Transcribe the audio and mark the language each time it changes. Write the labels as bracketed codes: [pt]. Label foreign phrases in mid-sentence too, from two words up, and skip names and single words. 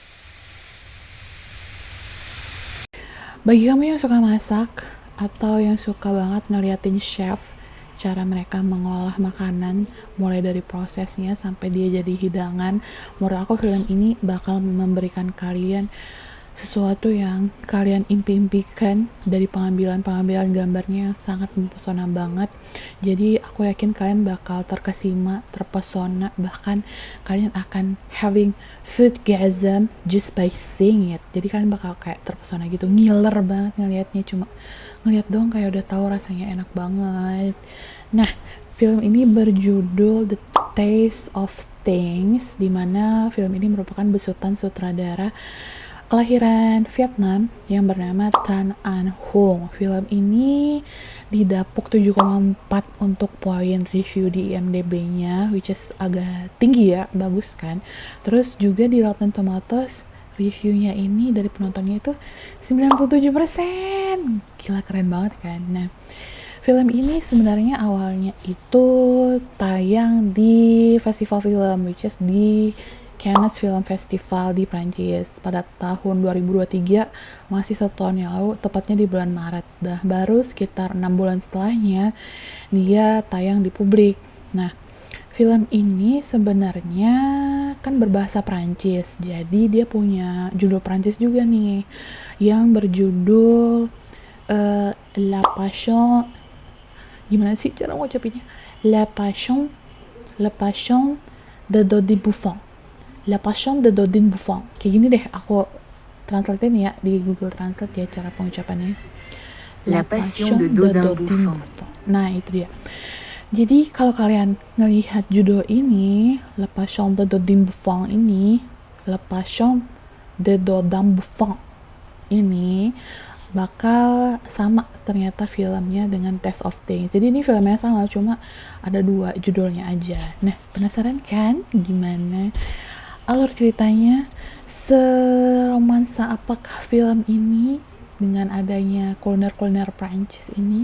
[id] Bagi kamu yang suka masak atau yang suka banget ngeliatin chef, cara mereka mengolah makanan mulai dari prosesnya sampai dia jadi hidangan, menurut aku film ini bakal memberikan kalian sesuatu yang kalian impi-impikan. Dari pengambilan gambarnya yang sangat mempesona banget. Jadi aku yakin kalian bakal terkesima, terpesona, bahkan kalian akan [en] having food gasm just by seeing it. [id] Jadi kalian bakal kayak terpesona gitu, ngiler banget ngelihatnya, cuma ngelihat doang kayak udah tahu rasanya enak banget. Nah, film ini berjudul The Taste of Things, dimana film ini merupakan besutan sutradara kelahiran Vietnam yang bernama Tran Anh Hung. Film ini didapuk 7,4 untuk poin review di IMDb-nya, [en] which is [id] agak tinggi ya, bagus kan. Terus juga di Rotten Tomatoes, reviewnya ini dari penontonnya itu 97%. Gila, keren banget kan. Nah, film ini sebenarnya awalnya itu tayang di festival film, [en] which is [id] di Cannes Film Festival di Prancis pada tahun 2023, masih 1 tahun yang lalu, tepatnya di bulan Maret. Baru sekitar 6 bulan setelahnya dia tayang di publik. Nah, film ini sebenarnya kan berbahasa Prancis, jadi dia punya judul Prancis juga nih, yang berjudul La Passion, gimana sih cara ngucapinnya? La Passion de Dodi Buffon. La Passion de Dodin Buffon. Kayak gini deh, aku translatein ya di Google Translate ya cara pengucapannya. La Passion de Dodin Buffon. Nah, itu dia. Jadi kalau kalian ngelihat judul ini, La Passion de Dodin Buffon ini, La Passion de Dodin Buffon ini bakal sama ternyata filmnya dengan Taste of Things. Jadi ini filmnya sama, cuma ada 2 judulnya aja. Nah, penasaran kan gimana alur ceritanya? Seromansa apakah film ini dengan adanya kuliner-kuliner Prancis ini?